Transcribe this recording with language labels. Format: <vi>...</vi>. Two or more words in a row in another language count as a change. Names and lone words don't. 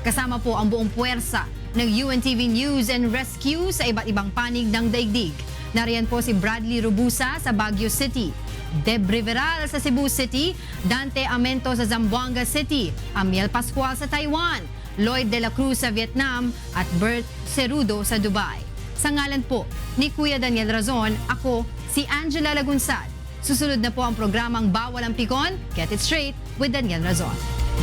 <tl>Kasama po ang buong puwersa ng UNTV News and Rescue sa iba't ibang panig ng daigdig. Nariyan po si Bradley Robusa sa Baguio City, Deb Riveral sa Cebu City, Dante Amento sa Zamboanga City, Amiel Pascual sa Taiwan, Lloyd de la Cruz sa Vietnam at Bert Cerudo sa Dubai. Sa ngalan po ni Kuya Daniel Razon, ako si Angela Lagunsad. Susunod na po ang programang Bawal ang Pikon, Get It Straight with Daniel Razon.</tl>